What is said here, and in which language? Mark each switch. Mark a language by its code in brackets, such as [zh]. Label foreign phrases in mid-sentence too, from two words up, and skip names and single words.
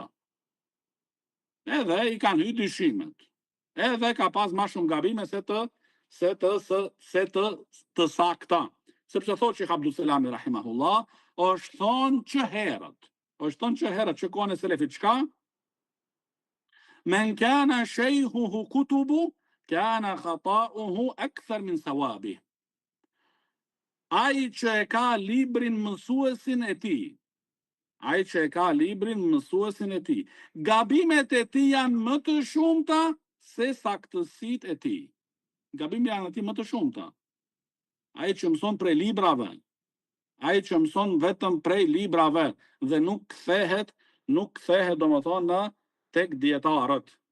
[sq] Edhe i kanë hyrë dyshimet. Edhe ka pas ma shumë gabime se të sakta. Sepse thot Sheikh Abdusselami rahimahullah, është thonë që herët, që kohën e selefit çka? [ar] من كان شيخه كتابه كان خطؤه أكثر من صوابه. [sq] Ai që e ka librin mësuesin e tij, gabimet e tij janë më të shumta se saktësitë e tij. Gabimet janë aty më të shumta. Ai që mëson prej librave, ai që mëson vetëm prej librave dhe nuk kthehet domethënë tek dietarët,